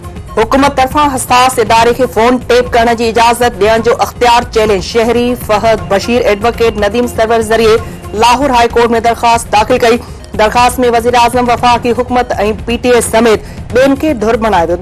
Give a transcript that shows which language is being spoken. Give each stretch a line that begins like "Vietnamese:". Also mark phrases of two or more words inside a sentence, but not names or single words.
Sindhi: हुकूमत तरफां हसास इदारे खे फोन टेप करण की इजाजत ॾियण जो अख्तियार चैलेंज शहरी फहद बशीर एडवोकेट नदीम सरवर जरिए लाहौर हाई कोर्ट में दरखास्त दाखिल कई। दरखास्त में वजीर आजम वफाकी हुकूमत ऐं पीटीए समेत ॿियनि खे धुर बणाए थो।